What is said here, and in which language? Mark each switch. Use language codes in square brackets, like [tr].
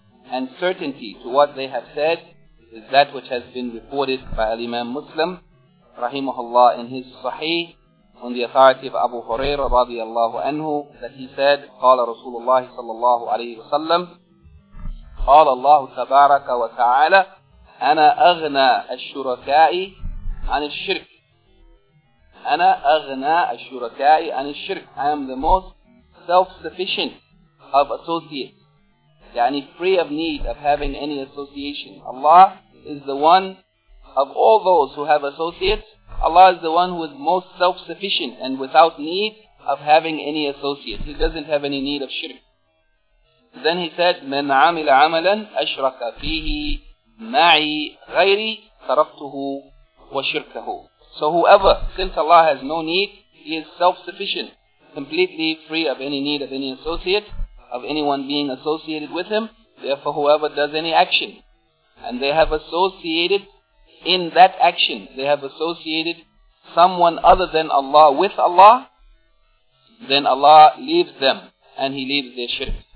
[en] and certainty to what they have said is that which has been reported by Al-Imam Muslim, rahimahullah, in his Sahih, on the authority of Abu Hurairah, radiyallahu anhu, that he said, [ar] قَالَ رَسُولُ اللَّهِ صَلَّى اللَّهُ عَلَيْهِ وَسَلَّمُ قَالَ اللَّهُ تَبَارَكَ وَتَعَالَى أَنَا أَغْنَى الشُّرَكَاءِ عَنِ الشِّرْكِ. أَنَا أَغْنَى الشُّرَكَاءِ عَنِ الشِّرْكِ. [en] I am the most self-sufficient of associates. Yani free of need of having any association. Allah is the one of all those who have associates. Allah is the one who is most self-sufficient and without need of having any associates. He doesn't have any need of shirk. Then he said, [ar] مَنْ عَمِلَ عَمَلًا أَشْرَكَ فِيهِ مَعِي غَيْرِي تَرَكْتُهُ وَشِرْكَهُ. [en] So whoever, since Allah has no need, he is self-sufficient, completely free of any need of any associate, of anyone being associated with him. Therefore, whoever does any action, and they have associated in that action, they have associated someone other than Allah with Allah, then Allah leaves them, and He leaves their shirk.